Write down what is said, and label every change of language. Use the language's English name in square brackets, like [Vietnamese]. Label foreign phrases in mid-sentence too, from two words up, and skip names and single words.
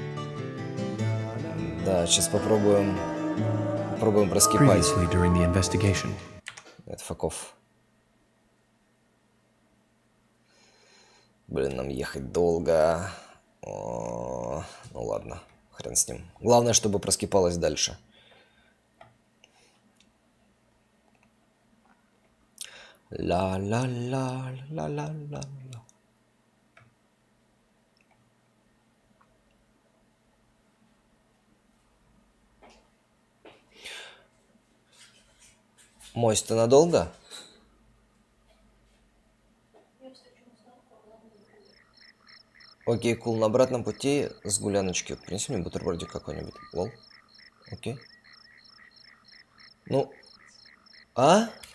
[Russian] Да, сейчас попробуем... Попробуем проскипать. Нет, факов. Блин, нам ехать долго. О, ну ладно, хрен с ним. Главное, чтобы проскипалось дальше. Ла-ла-ла-ла-ла-ла-ла. Мось, ты надолго? Окей, кул, на обратном пути с гуляночки. Принеси мне бутербродик какой-нибудь. Лол. Окей. Ну. А?